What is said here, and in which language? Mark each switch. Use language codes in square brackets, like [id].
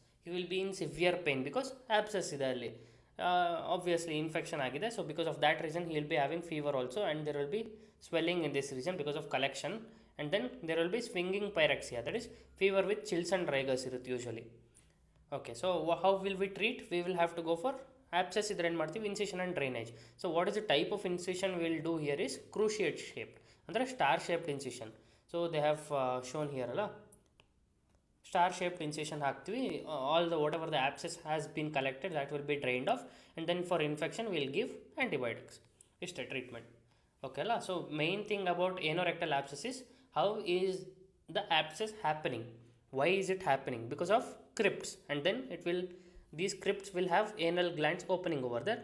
[en] He will be in severe pain because abscess [kn] ಇದೆ ಅಲ್ಲಿ. [en] Obviously infection ಆಗಿದೆ, so because of that reason he will be having fever also, and there will be swelling in this region because of collection, and then there will be swinging pyrexia, that is fever with chills and rigors ಇರುತ್ತೆ usually. Okay, so how will we treat? We will have to go for abscess [kn] ಇದ್ರೆ ಏನು ಮಾಡ್ತೀವಿ, [en] Incision and drainage. So what is the type of incision will do here is cruciate shaped, ಅಂದರೆ star shaped incision. So they have shown here ಅಲ್ಲ, star shaped incision ಹಾಕ್ತೀವಿ. All the whatever the abscess has been collected, that will be drained off, and then for infection will give antibiotics. [kn] ಇಷ್ಟೇ treatment. Okay ಅಲ್ಲ. [en] So main thing about anorectal abscess is how is the abscess happening, why is it happening? Because of crypts, and then these crypts will have anal glands opening over there.